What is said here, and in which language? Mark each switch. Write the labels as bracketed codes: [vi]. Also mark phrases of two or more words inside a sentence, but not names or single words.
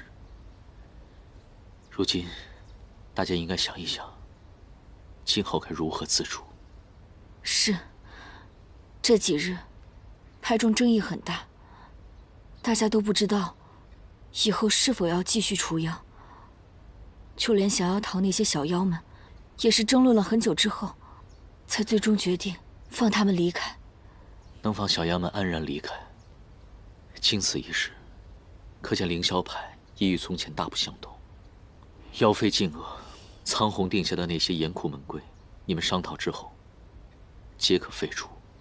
[zh] 如今，大家应该想一想，今后该如何自处。是，这几日派中争议很大，大家都不知道以後是否要繼續除妖。就連降妖堂那些小妖們，也是爭論了很久之後，才最終決定放他們離開。能放小妖們安然離開，經此一事，可見凌霄派已與從前大不相同。妖妃禁惡，蒼紅定下的那些嚴酷門規，你們商討之後，皆可廢除。